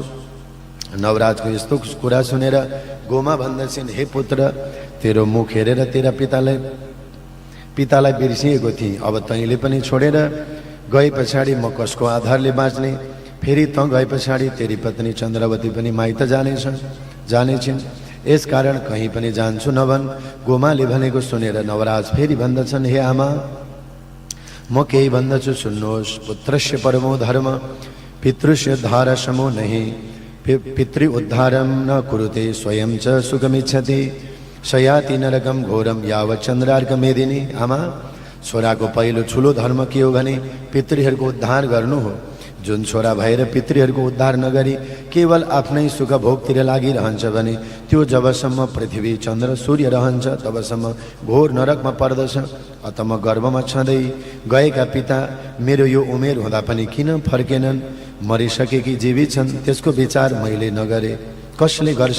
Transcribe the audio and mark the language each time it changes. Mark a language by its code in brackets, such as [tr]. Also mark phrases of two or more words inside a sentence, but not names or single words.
[ne] नवराजको यस्तो कुरा सुनेर गोमा भन्दछन्, हे पुत्र, तेरो मुख हेरेर तेरा पितालाई बिर्सिएको थिएँ, अब तैँले पनि छोडेर गए पछाडि म कसको आधारले बाँच्ने। फेरि त गए पछाडि तेरी पत्नी चन्द्रवती पनि माइत जानेछिन्, यसकारण कहीँ पनि जान्छु नभन्। गोमाले भनेको सुनेर नवराज फेरि भन्दछन्, हे आमा, म केही भन्दछु सुन्नुहोस्। [sa] पुत्रस्य परमो धर्म पितृस्य उद्धार समो नहि, पितृ उद्धारम न कुरुते स्वयं च सुखमिच्छति, सयाति नरकम घोरम यावत् चन्द्रार्क मेदिनी। [ne] आमा, छोराको पहिलो ठुलो धर्म के हो भने पितृहरूको उद्धार गर्नु हो। जुन छोरा भएर पितृहरूको उद्धार नगरी केवल आफ्नै सुख भोगतिर लागिरहन्छ भने त्यो जबसम्म पृथ्वी चन्द्र सूर्य रहन्छ तबसम्म घोर नरकमा पर्दछ। अत म गर्भमा छँदै गएका पिता मेरो यो उमेर हुँदा पनि किन फर्केनन्, मरिसकेकी जीवित छन् त्यसको विचार मैले नगरे कसले गर्छ।